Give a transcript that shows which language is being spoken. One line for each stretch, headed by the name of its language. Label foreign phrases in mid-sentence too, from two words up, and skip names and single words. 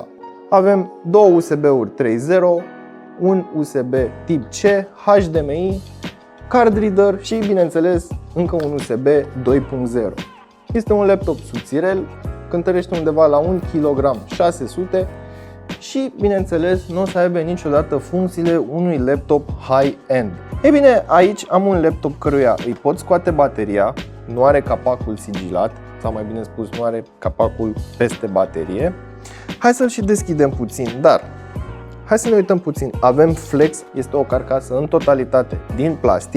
Romanian: Avem două USB-uri 3.0, un USB tip C, HDMI,
English: card reader
Romanian: și, bineînțeles, încă un USB 2.0. Este un laptop subțirel, cântărește undeva la 1 kg 600 și, bineînțeles, nu o să aibă niciodată funcțiile unui laptop high-end. Ei bine, aici am un laptop căruia îi pot scoate bateria, nu are capacul sigilat, sau mai bine spus, nu are capacul peste baterie. Hai să-l și deschidem puțin, dar hai să ne uităm puțin. Avem flex, este o carcasă în totalitate din plastic.